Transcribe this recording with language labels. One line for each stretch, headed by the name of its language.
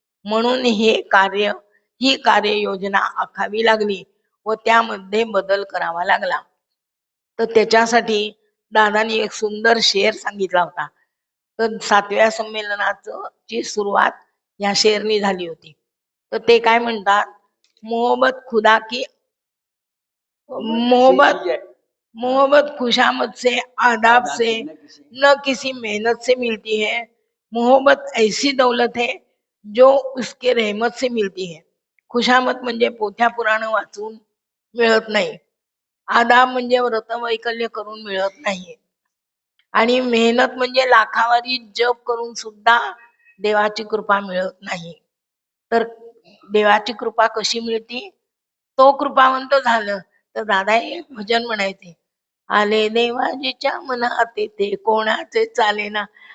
Marathi: म्हणून ही कार्ययोजना आखावी लागली व त्यामध्ये बदल करावा लागला. तर त्याच्यासाठी दादानी एक सुंदर शेर सांगितला होता. तर 7व्या संमेलनाचं ची सुरुवात या शेरनी झाली होती. तर ते काय म्हणतात,
Hindi: मोहब्बत खुदा की मोहब्बत मोहब्बत खुशामद से आदाब से न किसी मेहनत से मिलती है. मोहब्बत ऐसी दौलत है जो उसके रहमत से मिलती है.
Marathi: खुशामत म्हणजे पोथ्या पुराण वाचून मिळत नाही. आदाब म्हणजे व्रत वैकल्य करून मिळत नाही. आणि मेहनत म्हणजे लाखावारी जप करून सुद्धा देवाची कृपा मिळत नाही. तर देवाची कृपा कशी मिळती? तो कृपावंत झालं तर दादा एक भजन म्हणायचे, आले देवाजीच्या मनात ते कोणाचे चालेना.